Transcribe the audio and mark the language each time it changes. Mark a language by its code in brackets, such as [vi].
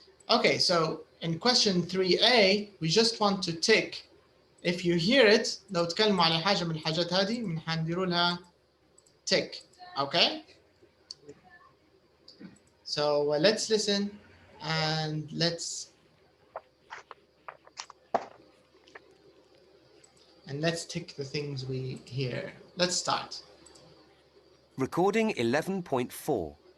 [en] Okay, so in question 3A, we just want to tick. If you hear it, [ar] لو تكلموا على حاجة من الحاجات هذه من حنديروا لها tick. [en] Okay? So let's listen and let's tick the things we hear. Let's start. Recording 11.4.